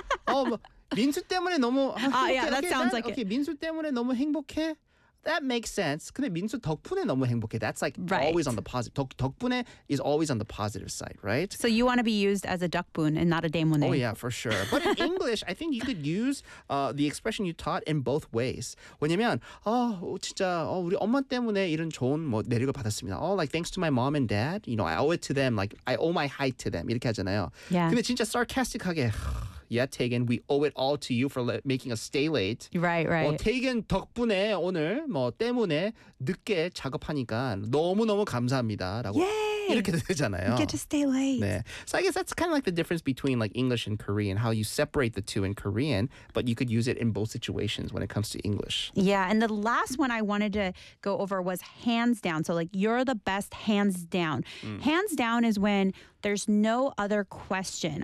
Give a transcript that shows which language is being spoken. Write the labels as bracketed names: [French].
[Korean] 민수 때문에 너무 행복해. [English] Yeah, that sounds like it. Okay, [Korean] 민수 때문에 너무 행복해. [English] That makes sense. [Korean] 근데 민수 덕분에 너무 행복해. [English] That's like right. always on the positive. 덕분에 is always on the positive side, right? So you want to be used as a 덕분 and not a 때문에. Oh yeah, for sure. But in English, I think you could use the expression you taught in both ways. [Korean] 왜냐면 우리 엄마 때문에 이런 좋은 뭐 내리고 받았습니다. [English] Oh, like thanks to my mom and dad. You know, I owe it to them. Like I owe my height to them. [Korean] 이렇게 하잖아요. [English] Yeah. [Korean] 근데 진짜 sarcastic하게. [English] Yeah, Taegan, we owe it all to you for making us stay late. Right. [Korean] 태근 덕분에 오늘 뭐 때문에 늦게 작업하니까 너무너무 감사합니다라고 [English] Yay! [Korean] 이렇게 되잖아요. [English] You get to stay late. [Korean] 네. [English] So I guess that's kind of like the difference between like English and Korean, how you separate the two in Korean, but you could use it in both situations when it comes to English. Yeah, and the last one I wanted to go over was hands down. So like you're the best hands down. Mm. Hands down is when there's no other question.